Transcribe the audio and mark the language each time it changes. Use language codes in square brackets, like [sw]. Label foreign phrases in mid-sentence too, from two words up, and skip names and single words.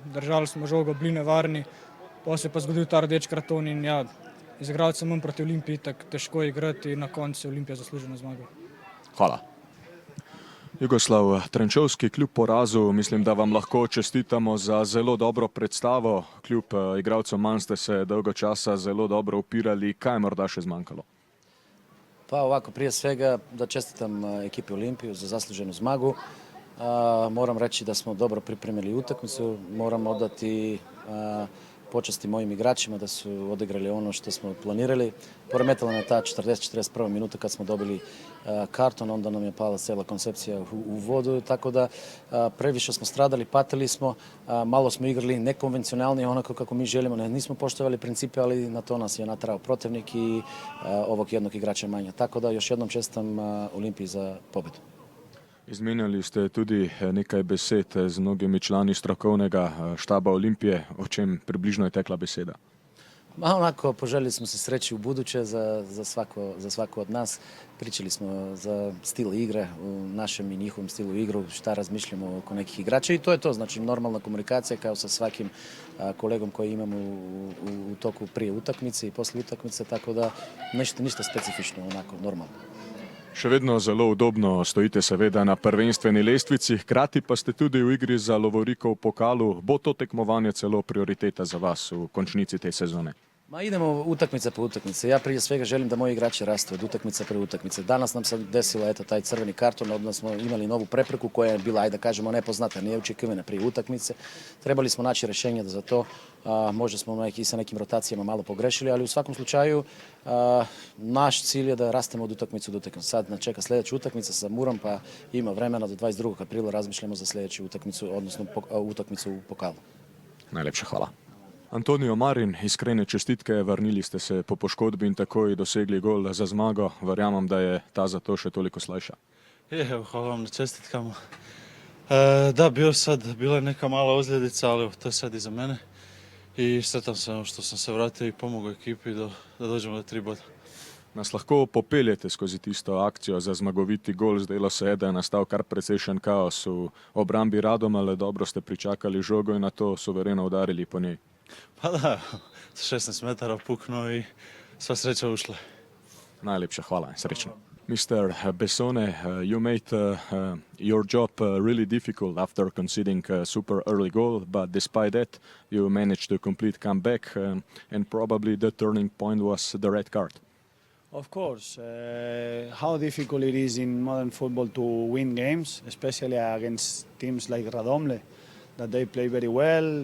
[sl] Držali smo žogo, bili nevarni. Potem se je pa zgodil ta rdeč karton in ja, z igralcem manj proti Olimpiji tako težko igrati in na koncu je Olimpija zasluženo zmago. Hvala. Jugoslav Trenčovski, kljub porazu, mislim, da vam lahko čestitamo za zelo dobro predstavo. Kljub igralcem manj ste se dolgo časa zelo dobro upirali. Kaj je morda še zmanjkalo? [hr] Pa ovako, prije svega da čestitam ekipi Olimpiju za zasluženu zmagu. Moram reći da smo dobro pripremili utakmicu, moram odati počasti mojim igračima da su odigrali ono što smo planirali. Poremetila na ta 40-41 minuta kad smo dobili karton, onda nam je pala cijela koncepcija u vodu, tako da previše smo stradali, patili smo, malo smo igrali nekonvencionalni onako kako mi želimo, nismo poštovali principe, ali na to nas je natrao protivnik i ovog jednog igrača manje. Tako da još jednom čestitam Olimpiji za pobjedu. [sl] Izmenjali ste tudi nekaj besed z mnogimi člani strokovnega štaba Olimpije. O čem približno je tekla beseda? [hr] Onako, poželjeli smo se sreći u buduće za svako od nas. Pričali smo za stil igre, u našem i njihovom stilu igru, šta razmišljamo oko nekih igrača i to je to. Znači normalna komunikacija kao sa svakim kolegom koji imamo u toku prije utakmice i poslije utakmice, tako da ništa specifično, onako normalno. [sl] Še vedno zelo udobno stojite seveda na prvenstveni lestvici, hkrati pa ste tudi v igri za lovoriko v pokalu. Bo to tekmovanje celo prioriteta za vas v končnici te sezone? [hr] Ma idemo utakmica po utakmice. Ja prije svega želim da moji igrači rastu od utakmice pre utakmice. Danas nam se desilo taj crveni karton, odnosno smo imali novu prepreku koja je bila, ajde da kažemo, nepoznata, nije očekivana prije utakmice. Trebali smo naći rješenje za to. Možda smo i sa nekim rotacijama malo pogrešili, ali u svakom slučaju naš cilj je da rastemo od utakmice do utakmice. Sad nas čeka sljedeća utakmica sa Murom, pa ima vremena do 22. aprila razmišljamo za sljedeću utakmicu, odnosno utakmicu u pokalu. [sl] Najlepša hvala. Antonio Marin, iskrene čestitke, vrnili ste se po poškodbi in takoj dosegli gol za zmago. Verjamem, da je ta zato še toliko slajša. [hr] Hvala vam na čestitkama. Da, bila je neka mala ozljedica, ali to je sad iza mene. I sretan sam što sam se vratio i pomogao ekipi da dođemo do 3 boda. [sl] Nas lahko popeljete skozi tisto akcijo za zmagoviti gol? Zdelo se je, da je nastal kar precejšen kaos v obrambi Radomlja, dobro ste pričakali žogo in na to suvereno udarili po njej. [hr] Pa da, 16 metara puknuo i sva sreća ušla. [sl] Najlepša hvala, srečno. [en] Mr. Bessone, you made your job really difficult after conceding a super early goal, but despite that, you managed to complete comeback, and probably the turning point was the red card. Of course, how difficult it is in modern football to win games, especially against teams like Radomle, that they play very well.